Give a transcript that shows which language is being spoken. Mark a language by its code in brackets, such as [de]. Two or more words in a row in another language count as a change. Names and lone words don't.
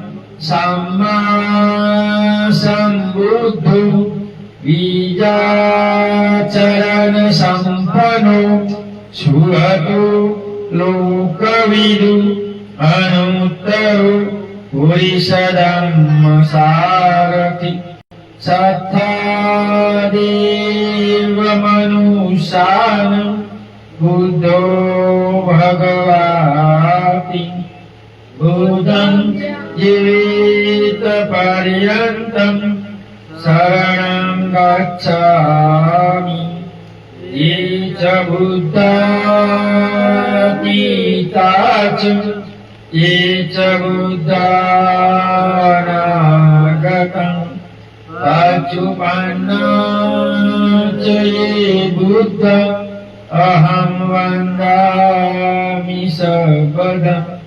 [pi] સમ્મા સંબુદ્ધો બીજાચરણ સંપન્નો સુહતો લોકવિદુ અનુત્તરો પુરુષધમ્મ સારથિ સત્તાદેવ મનુષ્યાન બુદ્ધો ભગવાતિ બુદ્ધં જીવિત પર્યન્તં શરણં ગચ્છામિ ये च बुद्धातीता च ये च बुद्धानागतं पच्युपन्ना च ये बुद्ध अहं वन्दामि सर्वदा